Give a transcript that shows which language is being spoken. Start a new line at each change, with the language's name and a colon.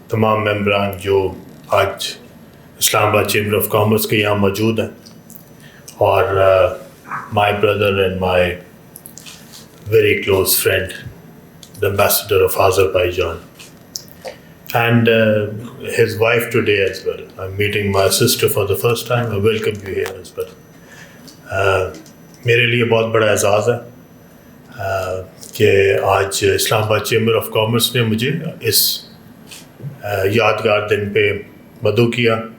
Urdu: تمام ممبران جو آج اسلام آباد چیمبر آف کامرس کے یہاں موجود ہیں،
English: اور my brother and my very close friend the ambassador of Azerbaijan and his wife today as well. I'm meeting my sister for the first time. I welcome you here as well.
Urdu: میرے لیے بہت بڑا اعزاز ہے کہ آج اسلام آباد chamber of commerce نے مجھے اس یادگار دن پہ مدعو کیا.